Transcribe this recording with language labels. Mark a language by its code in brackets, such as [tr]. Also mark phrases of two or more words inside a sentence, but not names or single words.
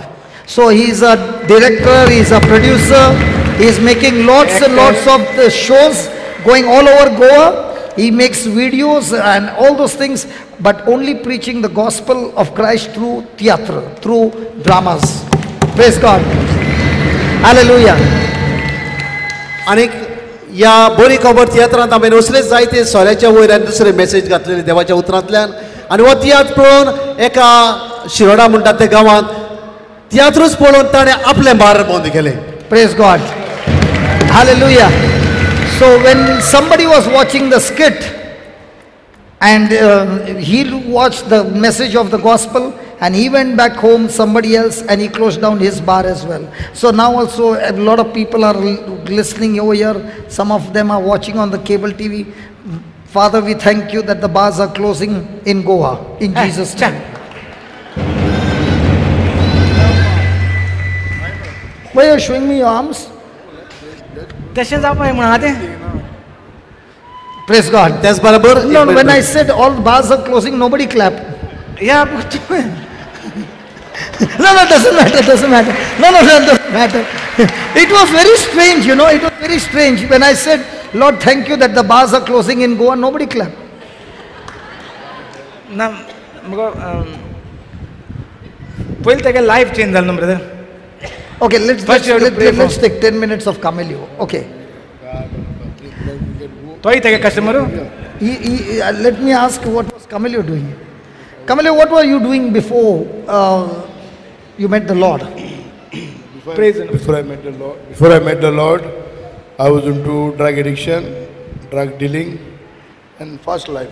[en] So he is a director, he is a producer, he is making lots and lots of the shows going all over Goa. He makes videos and all those things, but only preaching the gospel of Christ through theatre, through dramas. Praise God. Hallelujah. [kok] आनीक ह्या बरी खबर तियात्रांत हांवें असलेच जायते सोऱ्याच्या वयर आनी दुसरे मेसेज घातलेली देवाच्या उतरांतल्यान. आनी हो तियात्र पळोवन एका शिरोडा म्हणटात त्या गांवांत तियात्रच पळोवन ताणें आपलें बार बंद केलें. [en] Praise God. Hallelujah. So when somebody was watching the skit and he watched the message of the gospel and he went back home, somebody else, and he closed down his bar as well. So now also a lot of people are listening over here. Some of them are watching on the cable TV. Father, we thank you that the bars are closing in Goa. In Jesus' name. Why are you showing me your arms? [kok] तशें जावपाक म्हणा तें. [en] Praise God. [kok] त्याच बरोबर [en] No, when I said all bars are closing, nobody clapped. [kok] या [en] No, doesn't matter. No, doesn't matter. It was very strange, it was very strange. When I said, Lord, thank you that the bars are closing in Goa, nobody clapped. [kok] ना मगो पयलीं तेगे [en] life change [kok] जालें न्हू ब्रदर. [en] Okay, let's take 10 minutes of Camelio. Okay. [kok] तोय तेगे कस्टमरू. [en] Let me ask, what was Camelio doing? Camelio, what were you doing before you met the Lord? Before I met the Lord, I was into drug addiction, drug dealing, and fast life.